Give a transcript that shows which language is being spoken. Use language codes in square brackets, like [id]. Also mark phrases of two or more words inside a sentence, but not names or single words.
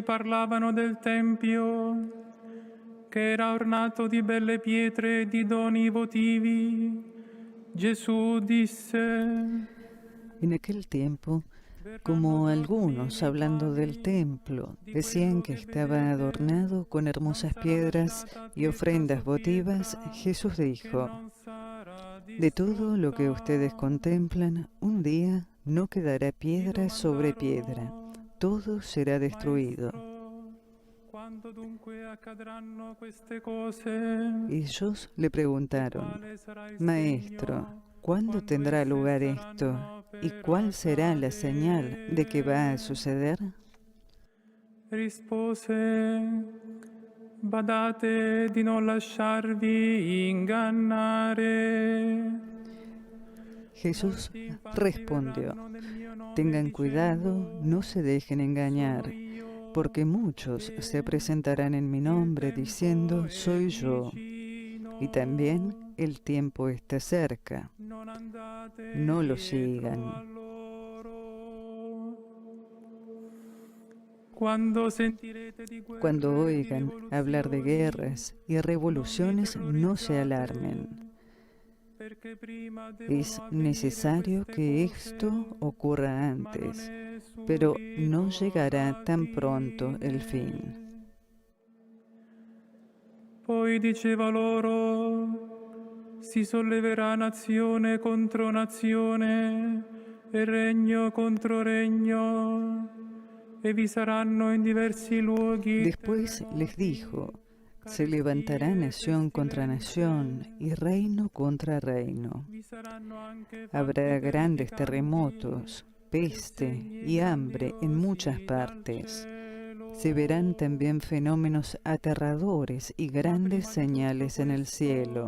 [it] parlavano del Tempio, che era ornato di belle pietre e di doni votivi, Gesù disse: [es] En aquel tiempo, como algunos, hablando del templo, decían que estaba adornado con hermosas piedras y ofrendas votivas, Jesús dijo: de todo lo que ustedes contemplan, un día no quedará piedra sobre piedra, todo será destruido. Ellos le preguntaron: Maestro, ¿cuándo tendrá lugar esto? ¿Y cuál será la señal de que va a suceder? [it] Rispose: badate di non lasciarvi ingannare. [es] Jesús respondió: tengan cuidado, no se dejen engañar, porque muchos se presentarán en mi nombre diciendo: soy yo. Y también el tiempo está cerca. No lo sigan. Cuando oigan hablar de guerras y revoluciones, no se alarmen. Es necesario que esto ocurra antes, pero no llegará tan pronto el fin. [it] Poi diceva loro: si solleverà nazione contro nazione e regno contro regno, e vi saranno in diversi luoghi. [es] Después les dijo: se levantará nación contra nación y reino contra reino. Habrá grandes terremotos, peste y hambre en muchas partes. Se verán también fenómenos aterradores y grandes señales en el cielo.